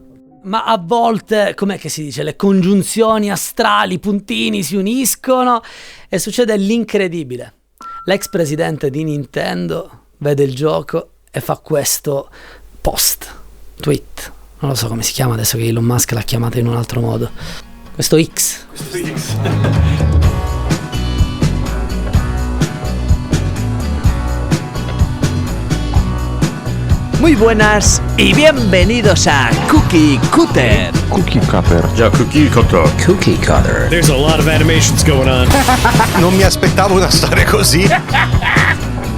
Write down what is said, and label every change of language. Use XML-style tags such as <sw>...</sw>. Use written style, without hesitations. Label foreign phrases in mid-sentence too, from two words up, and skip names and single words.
<it>Ma a volte, com'è che si dice, le congiunzioni astrali, i puntini si uniscono e succede l'incredibile. L'ex presidente di Nintendo vede il gioco e fa questo tweet. Non lo so come si chiama adesso che Elon Musk l'ha chiamata in un altro modo. Questo X.</it> <es>Muy buenas y bienvenidos a Cookie Cutter. Cookie Cutter.</es> <en>Yeah, Cookie Cutter. Cookie Cutter. There's a lot of animations going on.</en> <it>Non mi aspettavo una storia così.</it>